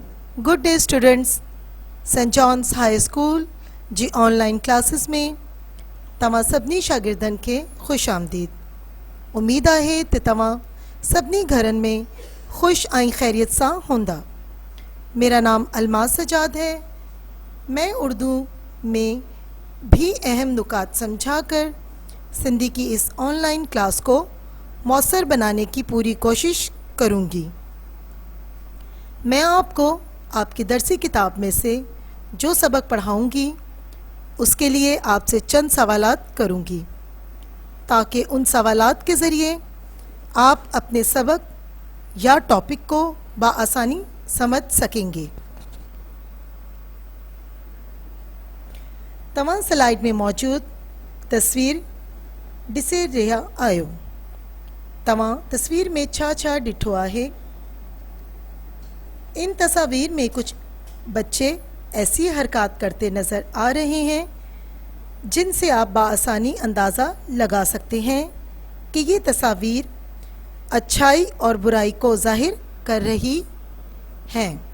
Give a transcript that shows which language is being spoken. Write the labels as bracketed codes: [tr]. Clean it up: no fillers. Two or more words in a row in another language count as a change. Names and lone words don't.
[en] Good day students. [sd] सेंट जॉन्स हाई स्कूल जी ऑनलाइन क्लासेस में तव्हां सभिनी शागिर्दनि खे खुश आमदीद। उम्मीद आहे त तव्हां सभिनी घरनि में खुश ऐं खैरियत सां हूंदा। [ur] میرا نام الماس سجاد ہے. میں اردو میں بھی اہم نکات سمجھا کر سندھی کی اس آن لائن کلاس کو مؤثر بنانے کی پوری کوشش کروں گی. میں آپ کو آپ کی درسی کتاب میں سے جو سبق پڑھاؤں گی اس کے لیے آپ سے چند سوالات کروں گی تاکہ ان سوالات کے ذریعے آپ اپنے سبق یا ٹاپک کو بآسانی سمجھ سکیں گے. [sd] तव्हां स्लाइड में मौजूद तस्वीर ॾिसे रहिया आहियो। तव्हां तस्वीर में छा छा ॾिठो आहे? [ur] اس تصویر میں کچھ بچے ایسی حرکت کرتے نظر آ رہے ہیں جن سے آپ بآسانی اندازہ لگا سکتے ہیں کہ یہ تصویر اچھائی اور برائی کو ظاہر کر رہی ہیں.